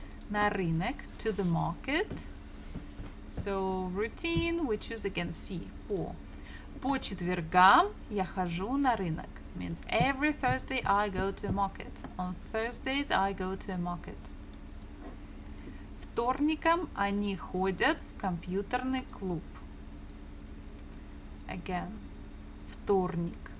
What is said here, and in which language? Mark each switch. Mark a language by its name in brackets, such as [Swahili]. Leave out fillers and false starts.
[Russian] На рынок, [English] to the market. So routine, we choose again C, [Russian] По четвергам я хожу на рынок. [English] Means every Thursday I go to a market. On Thursdays I go to a market. [Russian] Вторникам они ходят в компьютерный клуб. [English] Again, вторник.